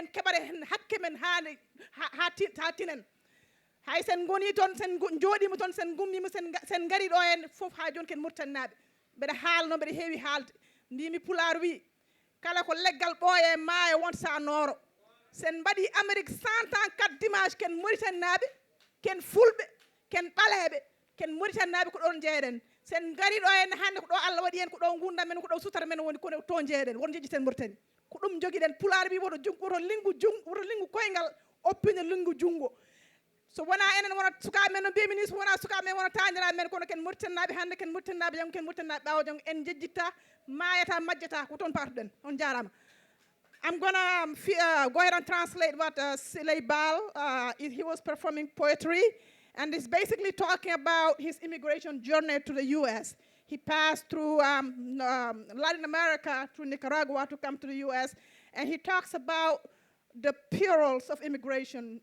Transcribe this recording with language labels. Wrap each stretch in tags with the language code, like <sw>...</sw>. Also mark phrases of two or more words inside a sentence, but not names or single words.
<ff>keɓare hen hakke men ha tinen hay sen goni toon sen jooɗima toon sen gummima sen gari ɗo hen foof ha joni ken murtannaɓe mbeɗa haalno mbeɗa heewi haalde mbimi pulaar wi kala ko leggal ɓooye maayo wonta sa nooro sen mbaɗi Amérique 100 ans 4 dimanche ken Mauritanie ken fulɓe ken ɓaleɓe ken Mauritanie ko ɗon jeeɗen sen gari ɗo hen hande ko ɗo Allah waɗi en ko ɗo gurdam men ko ɗo sutara men woni kono to jeeɗen won jeejiten Mauritanie ko ɗum joguiɗen pulaar wi woto lingu koyngal oppina lingu jungo so wona enen wona sukaɓe men no mbimi ni so wona sukaɓe men wona taniraɓe men kono ken Mauritanie hande ken Mauritanie janggo ken Mauritanie ɓaawo janggo en jejjitta mayata majjata ko toon partuɗen on jarama.</ff> <en>I'm gonna go ahead and translate what Siley Bal, he was performing poetry, and it's basically talking about his immigration journey to the U.S. He passed through Latin America, through Nicaragua to come to the U.S., and he talks about the perils of immigration.</en>